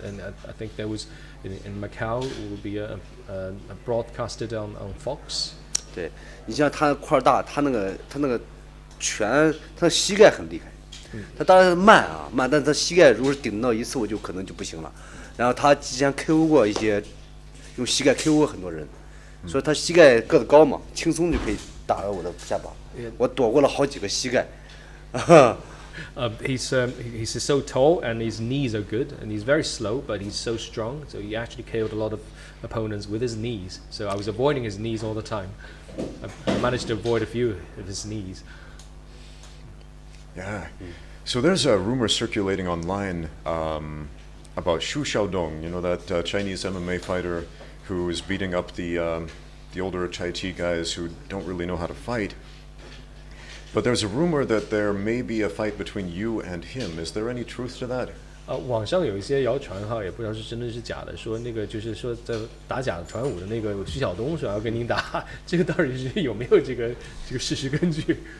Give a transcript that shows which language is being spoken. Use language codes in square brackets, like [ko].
[en] And I think there was in Macau it will be broadcasted on Fox. [zh] 对，你像他块儿大，他那个拳，他的膝盖很厉害。他当然慢，但是他膝盖如果是顶到一次，我就可能就不行了。然后他之前 KO 过一些，用膝盖 KO 过很多人。所以他膝盖个子高嘛，轻松就可以打到我的下巴。我躲过了好几个膝盖。 [en] He's so tall and his knees are good and he's very slow, but he's so strong. So he actually KO'd a lot of opponents with his knees. So I was avoiding his knees all the time. I managed to avoid a few of his knees. Yeah. So there's a rumor circulating online about Xu Xiaodong, that Chinese MMA fighter who is beating up the older Chai Chi guys who don't really know how to fight. But there's a rumor that there may be a fight between you and him. Is there any truth to that? [zh] 网上有一些谣传哈，也不知道是真的是假的，说那个就是说在打假传武的那个徐晓东说要跟您打，这个到底是有没有这个事实根据？